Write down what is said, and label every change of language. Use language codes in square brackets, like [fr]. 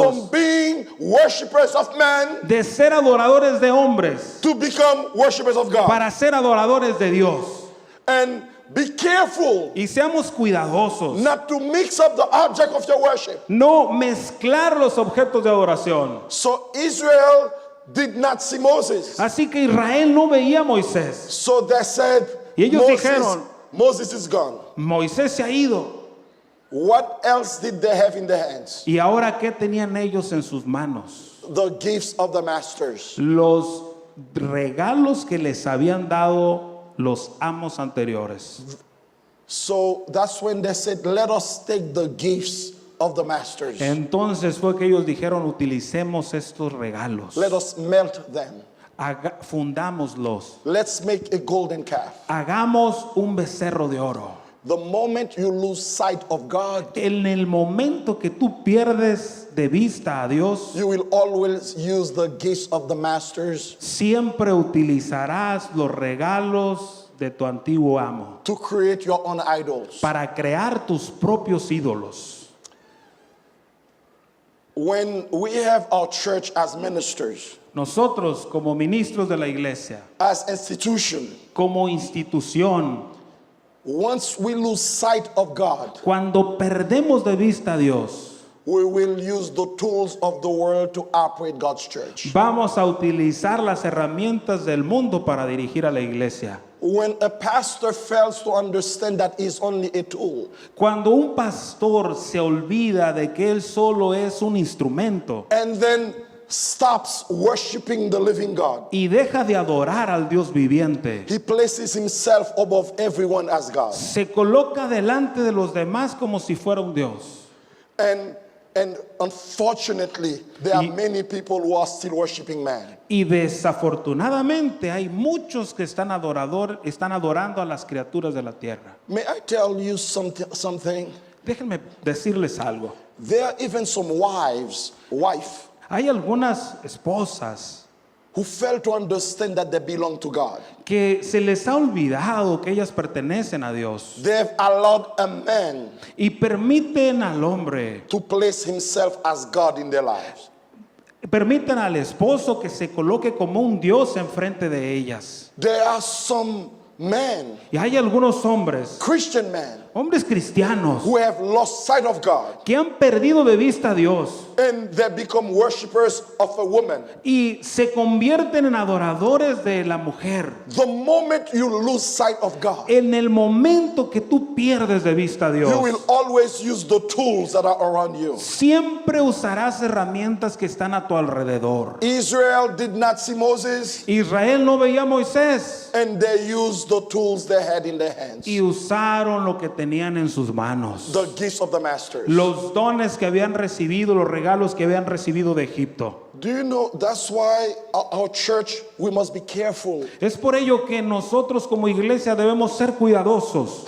[en] from being worshippers of men [es] de ser adoradores de hombres [en] to become worshippers of God. [es] para ser adoradores de Dios. [en] And be careful [es] Y seamos cuidadosos. [en] not to mix up the object of your worship. [es] No mezclar los objetos de adoración. [en] So Israel did not see Moses. [es] Así que Israel no veía a Moisés. [en] So they said, [es] Y ellos dijeron, [en] Moses is gone. [es] Moisés se ha ido. [en] What else did they have in their hands? [es] ¿Y ahora qué tenían ellos en sus manos? [en] The gifts of the masters. [es] Los regalos que les habían dado los amos anteriores. [en] So that's when they said, let us take the gifts of the masters. [es] Entonces fue que ellos dijeron, utilicemos estos regalos. [en] Let us melt them. [es] Fundámoslos. [en] Let's make a golden calf. [es] Hagamos un becerro de oro. [en] The moment you lose sight of God, [es] En el momento que tú pierdes de vista a Dios, [en] you will always use the gifts of the masters [es] siempre utilizarás los regalos de tu antiguo amo [en] to create your own idols. [es] para crear tus propios ídolos. [en] When we have our church as ministers, [es] Nosotros como ministros de la iglesia, [en] as institution, [es] como institución, [en] once we lose sight of God, [es] cuando perdemos de vista a Dios, [en] we will use the tools of the world to operate God's church. [es] vamos a utilizar las herramientas del mundo para dirigir a la iglesia. [en] When a pastor fails to understand that he's only a tool, [es] Cuando un pastor se olvida de que él solo es un instrumento [en] and then stops worshiping the living God, [es] y deja de adorar al Dios viviente, [en] he places himself above everyone as God. [es] se coloca delante de los demás como si fuera un Dios. [en] And unfortunately, there are many people who are still worshiping man. [es] Y desafortunadamente hay muchos que están adorando a las criaturas de la tierra. [en] May I tell you something? [es] Déjenme decirles algo. [en] There are even some wife [es] Hay algunas esposas [en] who fail to understand that they belong to God. [es] que se les ha olvidado que ellas pertenecen a Dios [en] They've allowed a man [es] y permiten al hombre, [en] to place himself as God in their lives. [es] permiten al esposo que se coloque como un Dios enfrente de ellas. [en] There are some men, [es] Y hay algunos hombres, [en] Christian men, [es] hombres cristianos, [en] who have lost sight of God [es] que han perdido de vista a Dios [en] and they become worshipers of a woman. [es] y se convierten en adoradores de la mujer. [en] The moment you lose sight of God, [es] En el momento que tú pierdes de vista a Dios, [en] you will always use the tools that are around you. [es] siempre usarás herramientas que están a tu alrededor. [en] Israel did not see Moses, [es] Israel no veía a Moisés [en] and they used the tools they had in their hands, [es] y usaron lo que tenían en sus manos. [en] the gifts of the masters. [es] Los dones que habían recibido, los regalos que habían recibido de Egipto. [en] Do you know that's why our church, we must be careful [es] Es por ello que nosotros como iglesia debemos ser cuidadosos.